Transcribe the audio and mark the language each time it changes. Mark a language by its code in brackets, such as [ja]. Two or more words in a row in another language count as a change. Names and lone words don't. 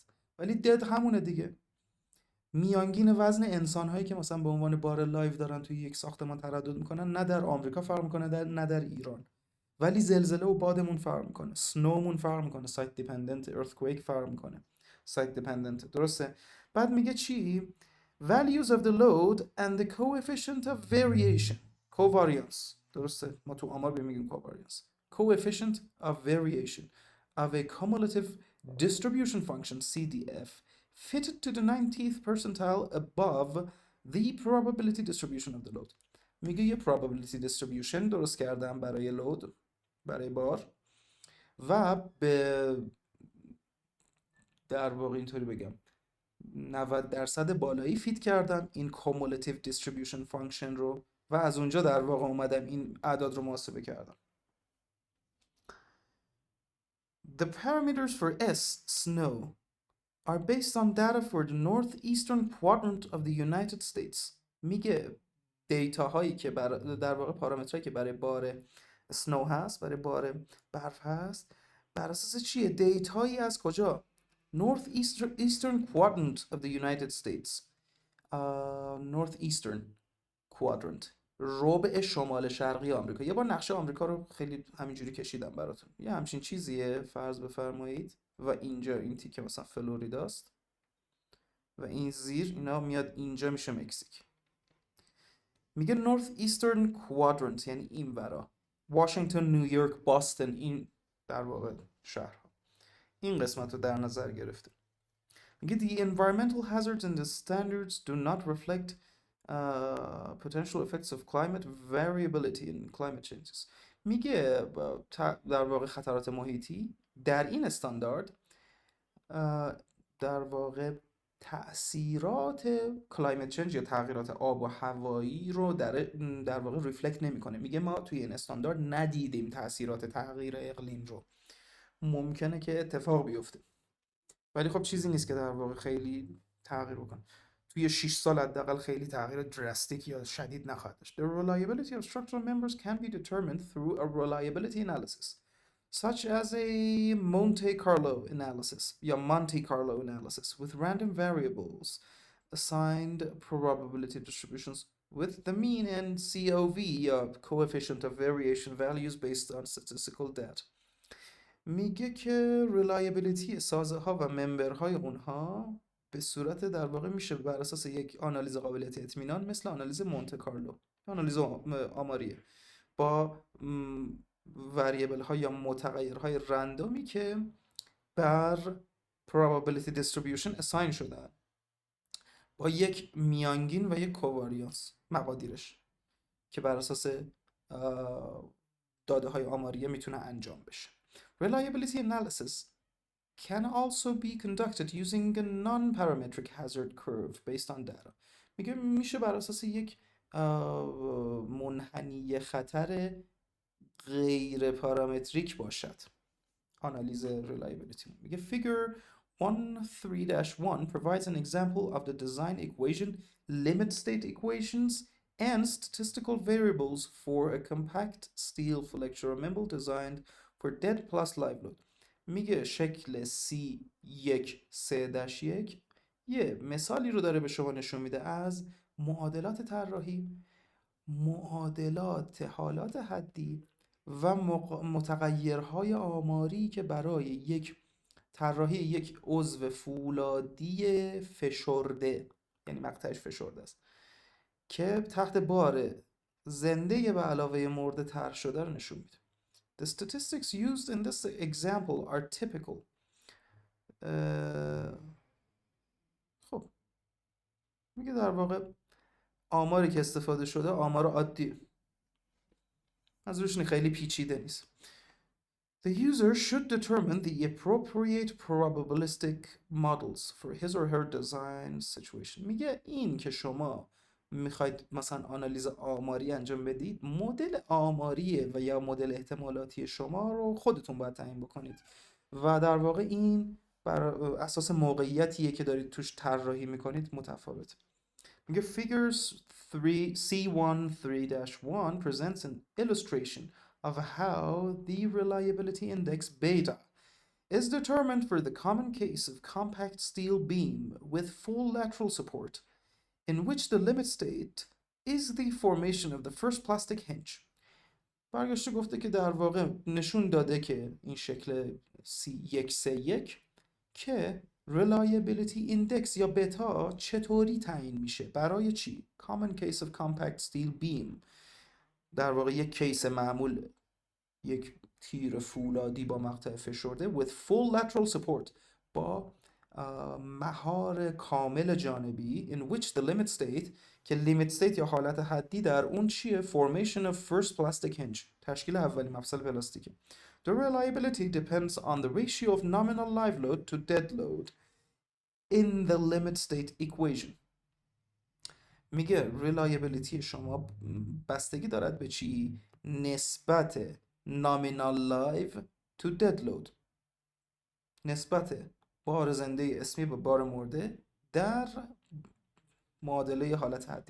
[fa] ولی دد همونه دیگه، میانگین وزن انسان هایی که مثلا به عنوان بار لایو دارن توی یک ساختمان تردد میکنن نه در آمریکا فرق میکنه نه در ایران، ولی زلزله و بادمون فرق میکنه، سنومون فرق میکنه، [en] site dependent, [fa] earthquake فرق میکنه، [en] site dependent. [fa] درسته؟ بعد میگه چی؟ [en] values of the load and the coefficient of variation، covariance. [fa] درسته؟ ما تو آمار میگیم covariance. [en] coefficient of variation of a cumulative distribution function CDF fitted to the 90th percentile above the probability distribution of the load. [fa] میگه یه [en] probability distribution [fa] درست کردم برای لود، برای بار، و به در واقع اینطوری بگم 90% بالایی فیت کردم این [en] cumulative distribution function [fa] رو و از اونجا در واقع اومدم این اعداد رو محاسبه کردم. [en] The parameters for snow are based on data for the northeastern quadrant of the United States. [fa] میگه دیتا هایی که در واقع پارامترهایی که برای بار سنو هست، برای بار برف هست، بر اساس چیه؟ دیتایی از کجا؟ [en] northeastern quadrant of the United States. northeastern quadrant، [fa] ربع شمال شرقی آمریکا. یه بار نقشه آمریکا رو خیلی همینجوری کشیدم براتون. یه همچین چیزیه، فرض بفرمایید، و اینجا این تیکه مثلا فلوریداست و این زیر اینا میاد اینجا میشه مکزیک. میگه [en] north eastern quadrant [fa] یعنی این ورا، واشنگتن، نیویورک، باستن، این در واقع شهرها، این قسمت رو در نظر گرفته. میگه the environmental hazards and the standards do not reflect potential effects of climate variability in climate changes. میگه در واقع خطرات محیطی در این استاندارد در واقع تأثیرات [en] climate change [fa] یا تغییرات آب و هوایی رو در واقع ریفلکت نمیکنه. میگه ما توی این استاندارد ندیدیم تأثیرات تغییر اقلیم رو. ممکنه که اتفاق بیفته ولی خب چیزی نیست که در واقع خیلی تغییر بکنه. توی 6 سال حداقل خیلی تغییر دراستیک یا شدید نخواهد داشت. [en] The reliability of structural members can be determined through a reliability analysis such as a Monte Carlo analysis یا Monte Carlo analysis with random variables assigned probability distributions with the mean and COV یا coefficient of variation values based on statistical data. [fa] میگه که reliability سازه ها و ممبرهای اونها به صورت در واقع میشه بر اساس یک آنالیز قابلیت اطمینان مثل آنالیز مونته کارلو، آنالیز آماریه با وریبل ها یا متغیرهای رندومی که بر [en] probability distribution assign [fa] شدن با یک میانگین و یک کوواریانس مقادیرش که بر اساس داده های آماریه میتونه انجام بشه. [en] Reliability analysis can also be conducted using a non-parametric hazard curve based on data. [fa] میگه میشه بر اساس یک منحنی خطر غیر پارامتریک باشد آنالیز reliability. [en] میگه figure 1.3-1 provides an example of the design equation, limit state equations and statistical variables for a compact steel flexural member designed for dead plus live load. [fa] میگه شکل C1-3-1 یه مثالی رو داره به شما نشون میده از معادلات طراحی، معادلات حالات حدی و متغیرهای آماری که برای یک طراحی یک عضو فولادی فشرده، یعنی مقطعش فشرده است، که تحت بار زنده به علاوه مرده طرح شده رو نشون میده. [en] The statistics used in this example are typical. [fa] خب میگه در واقع آماری که استفاده شده آمار عادی، از روشنی خیلی پیچیده نیست. [en] The user should determine the appropriate probabilistic models for his or her design situation. [fa] میگه این که شما میخواید مثلا آنالیز آماری انجام بدید، مدل آماریه و یا مدل احتمالاتی شما رو خودتون باید تعیین بکنید و در واقع این بر اساس موقعیتیه که دارید توش طراحی میکنید متفاوت. [en] میگه figures C1.3-1 presents an illustration of how the reliability index beta is determined for the common case of compact steel beam with full lateral support, in which the limit state is the formation of the first plastic hinge. [fa] برگشته گفته که در واقع نشون داده که این شکل C1-3-1 که [en] reliability index [fa] یا بتا چطوری تعیین میشه برای چی؟ [en] common case of compact steel beam، [fa] در واقع یک کیس معمول، یک تیر فولادی با مقطع فشرده [en] with full lateral support، [fa] با مهار کامل جانبی [en] in which the limit state [fa] که [en] limit state [fa] یا حالت حدی در اون چیه؟ [en] formation of first plastic hinge [fa] تشکیل اولین مفصل پلاستیکی. [en] The reliability depends on the ratio of nominal live load to dead load in the limit state equation. [fa] میگه reliability شما بستگی دارد به چی؟ [en] نسبت nominal live to dead load، [fa] نسبت بار زنده اسمی به بار مرده در معادله حالت حدی.